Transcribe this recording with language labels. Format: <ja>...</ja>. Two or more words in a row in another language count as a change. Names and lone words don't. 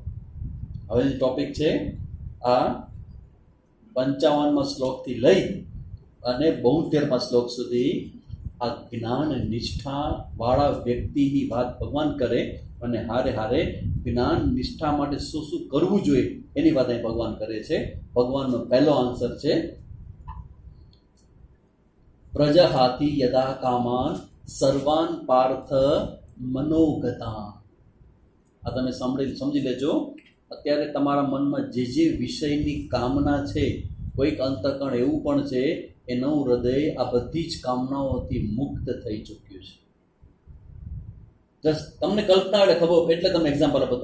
<gu>હવે ટોપિક છે આ 55મા શ્લોકથી લઈ અને 72મા શ્લોક સુધી આ જ્ઞાન નિષ્ઠા વાળા વ્યક્તિની વાત ભગવાન કરે. અને હારે હારે જ્ઞાન નિષ્ઠા માટે શું શું કરવું જોઈએ એની વાત અહીં ભગવાન કરે છે. ભગવાનનો પહેલો આન્સર છે</gu> <sa>प्रजहाति यदा कामान सर्वान पार्थ मनोगता.</sa> <gu>આ તમે સમજી લેજો. અત્યારે તમારા મનમાં જે વિષયની કામના છે, કોઈક અંતકણ એવું પણ છે એનું હૃદય આ બધી જ કામનાઓથી મુક્ત થઈ ચૂક્યું છે. જસ્ટ તમને કલ્પના એટલે ખબર, એટલે તમે એક્ઝામ્પલ આપો.</gu>